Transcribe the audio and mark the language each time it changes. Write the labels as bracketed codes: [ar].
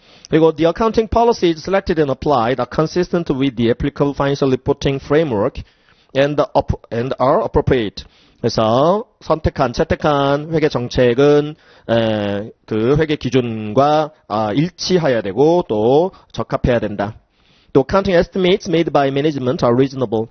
[ko] 그리고 [en] the accounting policies selected and applied are consistent with the applicable financial reporting framework and are appropriate. [ko] 그래서 채택한 회계 정책은 그 회계 기준과 일치해야 되고 또 적합해야 된다. 또 [en] accounting estimates made by management are reasonable.